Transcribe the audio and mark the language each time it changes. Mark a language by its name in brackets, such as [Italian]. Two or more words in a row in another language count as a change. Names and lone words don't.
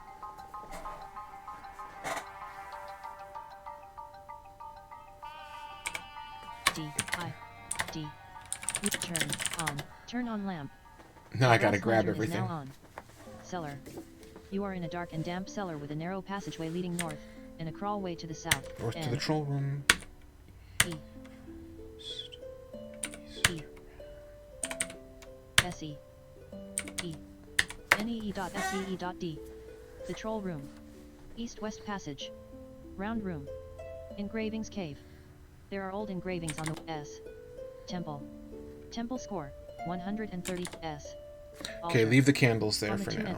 [English] D. Turn on lamp. Now I gotta grab everything. Now on. Cellar. You are in a dark and damp cellar with a narrow passageway leading north, and a crawlway to the south. North to the troll room. E. E. S-E. E. N-E-E.S-E-E.D. The troll room. East-west passage. Round room. Engravings cave. There are old engravings on the S. Temple. Temple score. 130 S. Okay, leave the candles there on the for two